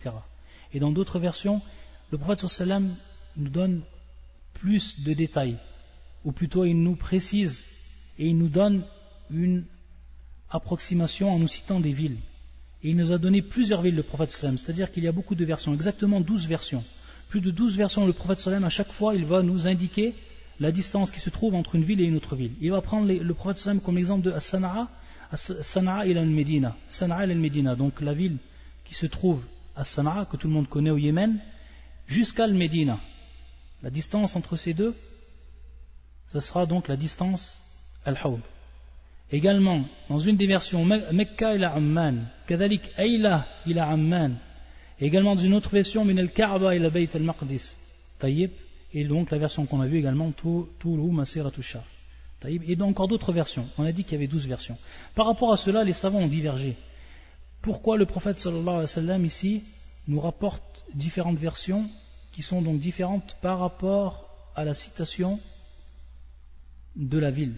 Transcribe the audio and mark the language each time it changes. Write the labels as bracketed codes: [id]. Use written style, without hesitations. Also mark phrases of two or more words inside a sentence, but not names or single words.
[fr] Et dans d'autres versions, le prophète sallam nous donne plus de détails, ou plutôt il nous précise et il nous donne une approximation en nous citant des villes. Et il nous a donné plusieurs villes, le prophète sallam, c'est-à-dire qu'il y a beaucoup de versions, exactement 12 versions. Plus de 12 versions, le prophète sallam, à chaque fois, il va nous indiquer la distance qui se trouve entre une ville et une autre ville. Il va prendre le prophète sallam comme exemple de [ar] صنعاء إلى المدينة. صنعاء إلى المدينة, [fr] donc la ville qui se trouve à Sana'a, que tout le monde connaît au Yémen, jusqu'à al-Medina. La distance entre ces deux, ce sera donc la distance al-Hawd. Également, dans une des versions, [ar] مكة إلى عمان، كذلك أيلة إلى عمان. [fr] Également dans une autre version, [ar] من الكعبة إلى بيت المقدس. Taïb. [fr] Et donc la version qu'on a vue également, [ar] طول مسيرة شهر. [fr] Taïb. Et donc encore d'autres versions. On a dit qu'il y avait 12 versions. Par rapport à cela, les savants ont divergé. Pourquoi le prophète [ar] صلى الله عليه وسلم [fr] ici nous rapporte différentes versions qui sont donc différentes par rapport à la citation de la ville.